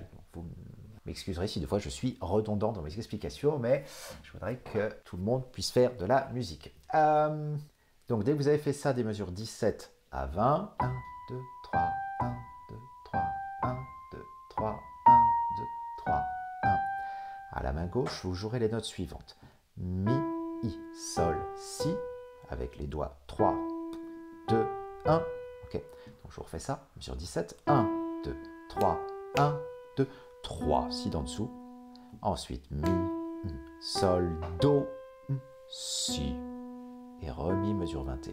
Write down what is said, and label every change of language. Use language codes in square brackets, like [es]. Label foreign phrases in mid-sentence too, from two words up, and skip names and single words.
[fr] Vous m'excuserez si des fois je suis redondant dans mes explications, mais je voudrais que tout le monde puisse faire de la musique. Donc dès que vous avez fait ça des mesures 17 à 20, 1, 2, 3, 1, 2, 3, 1, 2, 3, 1, 2, 3, 1. À la main gauche, vous jouerez les notes suivantes. Mi, i, sol, si, avec les doigts 3, 2, 1. Ok, donc je vous refais ça, mesure 17. 1, 2, 3, 1, 2, 3, si d'en dessous. Ensuite, mi, sol, do, si. Et re-mi, mesure 21.